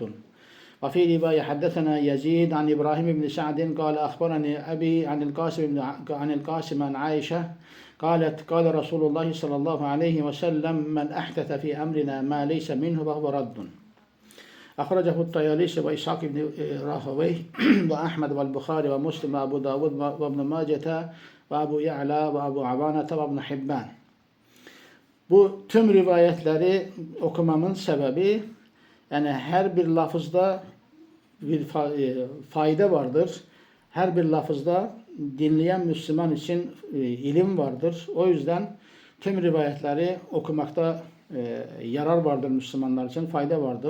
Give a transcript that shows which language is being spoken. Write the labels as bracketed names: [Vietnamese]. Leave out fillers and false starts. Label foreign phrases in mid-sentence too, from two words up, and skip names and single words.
[Arabic] وفي رواية حدثنا يزيد عن إبراهيم بن سعد قال أخبرني أبي عن القاسم عن عائشة قالت قال رسول الله صلى الله عليه وسلم من أحدث في أمرنا ما ليس منه فهو رد. أخرجه الطيالسي وإسحاق بن راهويه وأحمد والبخاري ومسلم وأبو داود وابن ماجة وأبو يعلى وأبو عوانة وابن حبان. [Turkish] Bu tüm rivayetleri okumamın sebebi, yani her bir lafızda bir fayda vardır. Her bir lafızda dinleyen Müslüman için ilim vardır. O yüzden tüm rivayetleri okumakta yarar vardır Müslümanlar için, fayda vardır.